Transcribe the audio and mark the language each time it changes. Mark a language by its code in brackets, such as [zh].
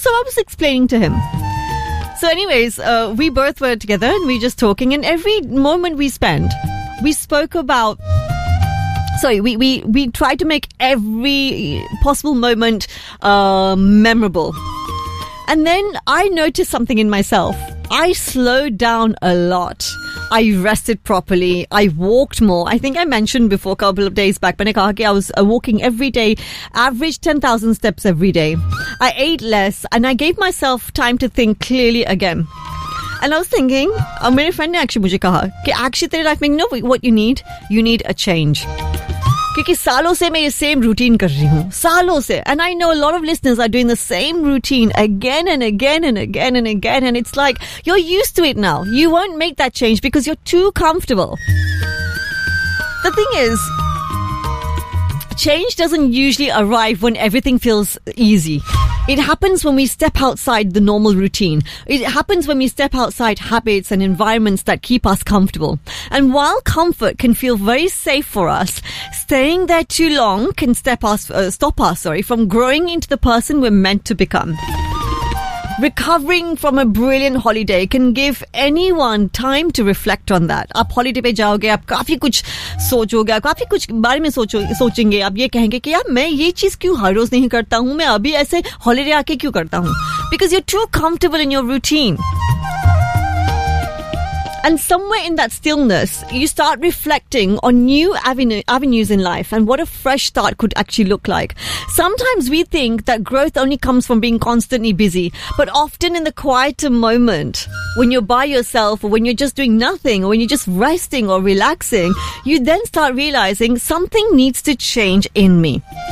[en] So I was explaining to him. So anyways, we both were together and we just talking, and every moment we spend we spoke about, sorry, we try to make every possible moment memorable. And then I noticed something in myself. I slowed down a lot. I rested properly. I walked more. I think I mentioned before a couple of days back, when I said I was walking every day, average 10,000 steps every day. I ate less and I gave myself time to think clearly again. And I was thinking, my friend actually [hi] mujhe kaha ki actually tere life mein [en] no, what you need a change. [hi] क्योंकि सालों से मैं ये same routine कर रही हूँ, सालों से. [en] And I know a lot of listeners are doing the same routine again and again and again and again, and it's like you are used to it now, you won't make that change because you are too comfortable. The thing is, change doesn't usually arrive when everything feels easy. It happens when we step outside the normal routine. It happens when we step outside habits and environments that keep us comfortable. And while comfort can feel very safe for us, staying there too long can stop us from growing into the person we're meant to become. Recovering from a brilliant holiday can give anyone time to reflect on that. [hi] आप holiday पे जाओगे, आप काफी कुछ सोचोगे, आप काफी कुछ बारे में सोचेंगे, आप ये कहेंगे कि यार मैं ये चीज क्यों हर रोज नहीं करता हूँ, मैं अभी ऐसे holiday आके क्यों करता हूँ. [en] Because you're too comfortable in your routine. And somewhere in that stillness, you start reflecting on new avenues in life and what a fresh start could actually look like. Sometimes we think that growth only comes from being constantly busy, but often in the quieter moment, when you're by yourself, or when you're just doing nothing, or when you're just resting or relaxing, you then start realizing something needs to change in me.